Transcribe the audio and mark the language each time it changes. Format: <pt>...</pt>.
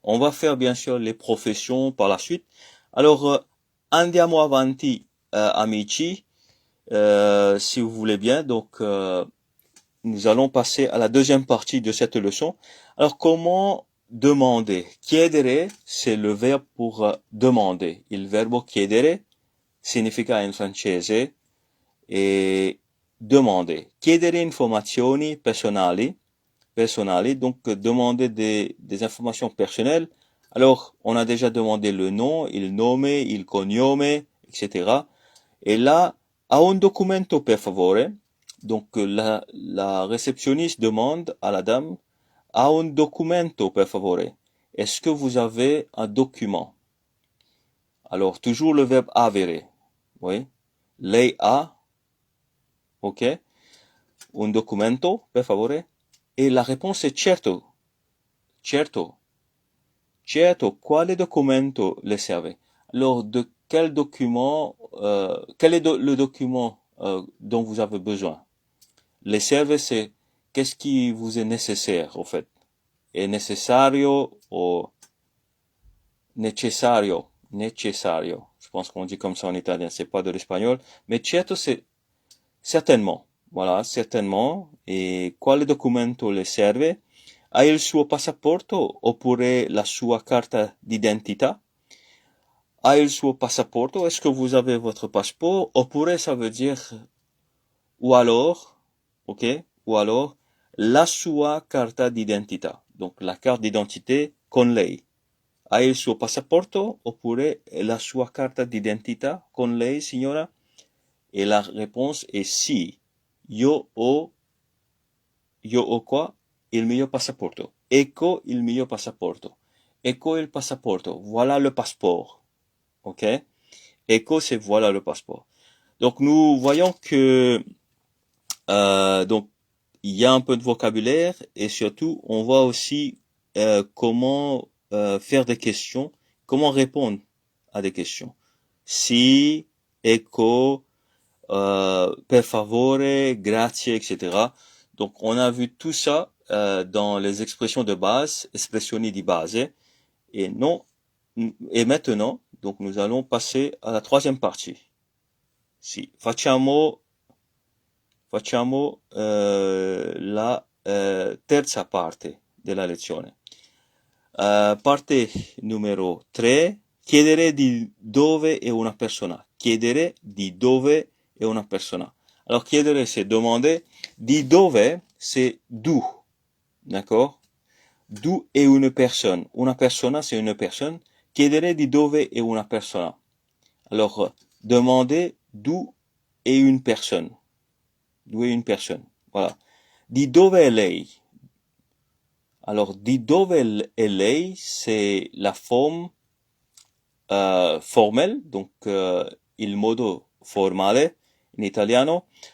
<fr>On va faire bien sûr les professions par la suite. Alors,</fr> <it>andiamo avanti, amici,</it> <fr>si vous voulez bien. Donc, nous allons passer à la deuxième partie de cette leçon. Alors, comment demander? Chiedere, c'est le verbe pour demander.</fr> <it>Il verbo chiedere significa in francese demander. Chiedere informazioni personali,</it> <fr>donc demander des informations personnelles. Alors, on a déjà demandé le nom, il nome, il cognome, etc. Et là,</fr> <it>a un documento per favore.</it> <fr>Donc la réceptionniste demande à la dame,</fr> <it>a un documento per favore.</it> <fr>Est-ce que vous avez un document? Alors toujours le verbe avere. Oui.</fr> <it>Lei ha, ok, un documento per favore.</it> <fr>Et la réponse est certo. Certo. Certo.</fr> <it>Quale documento le serve?</it> <fr>Alors de quel document, quel est le document dont vous avez besoin? Les serve, c'est qu'est-ce qui vous est nécessaire, au fait.</fr> <it>Est necessario ou necessario.</it> <fr>Necessario. Je pense qu'on dit comme ça en italien, c'est pas de l'espagnol. Mais certo, c'est certainement. Voilà, certainement.</fr> <it>E quale documento le serve? Ha il suo passaporto oppure la sua carta d'identità? Ha il suo passaporto?</it> <fr>Est-ce que vous avez votre passeport? Oppure ça veut dire, ou alors, ok? Ou alors,</fr> <it>la sua carta d'identità.</it> <fr>Donc, la carte d'identité</fr> <it>con lei. Ha il suo passaporto oppure la sua carta d'identità con lei, signora?</it> <fr>Et la réponse est si.</fr> <it>Io ho</it> <fr>quoi?</fr> <it>Il mio passaporto. Ecco il mio passaporto. Ecco il passaporto.</it> <fr>Voilà le passeport.</fr> <it>Ok?</it> <fr>Ecco, c'est voilà le passeport. Donc, nous voyons que, donc, il y a un peu de vocabulaire et surtout, on voit aussi comment faire des questions, comment répondre à des questions.</fr> <it>Si, ecco, per favore, grazie, etc.</it> <fr>Donc, on a vu tout ça dans les expressions de base,</fr> <it>espressioni di base.</it> <fr>Et non, et maintenant, donc, nous allons passer à la troisième partie.</fr> <it>Si, facciamo la terza parte della lezione. Parte numero 3, chiedere di dove è una persona. Chiedere di dove è una persona.</it> <fr>Alors, chiedere, c'est demander. Di dove, c'est d'où. D'accord? D'où è una personne.</fr> <it>Una persona,</it> <fr>c'est une personne.</fr> <it>Chiedere di dove è una persona.</it> <fr>Alors, demander d'où est une personne. D'où est une personne. Voilà.</fr> <it>Di dove è lei?</it> <fr>Alors,</fr> <it>di dove è lei,</it> <fr>c'est la forme formelle, donc</fr> <it>il modo formale in italiano.</it>